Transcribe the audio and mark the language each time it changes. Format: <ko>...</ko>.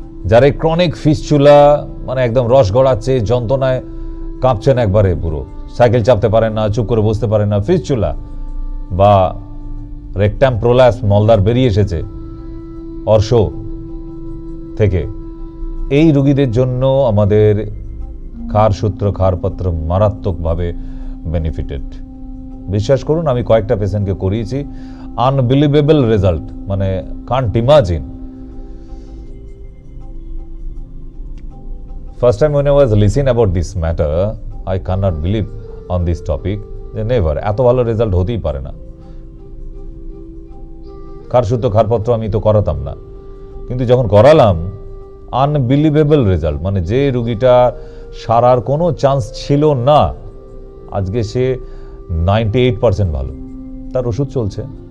<bn>যারা chronic fistula, মানে একদম রস গড়াচ্ছে, যন্ত্রণায় কাঁপছেন একবারে, পুরো সাইকেল চাপতে পারেন না, চুপ করে বসতে পারেন না, ফিস্চুলা বা রেকটাম প্রোলাপস, মলদার বেরিয়ে এসেছে অর্শ থেকে, এই রোগীদের জন্য আমাদের ক্ষারসূত্র ক্ষারপত্র মারাত্মকভাবে বেনিফিটেড। বিশ্বাস করুন, আমি কয়েকটা পেশেন্টকে করিয়েছি,</bn> <en>unbelievable result,</en> <bn>মানে</bn> <en>Can't imagine. First time when I was listening about this matter, I cannot believe on this topic,</en> <bn>যে নেভার এত ভালো রেজাল্ট হতেই পারে না। ক্ষারসূত্র ক্ষারপত্র আমি তো করাতাম না, কিন্তু যখন করালাম,</bn> <en>unbelievable result,</en> <bn>মানে যে রুগীটা সারার কোনো চান্স ছিল না, আজকে সে 98% ভালো, তার ওষুধ চলছে।</bn>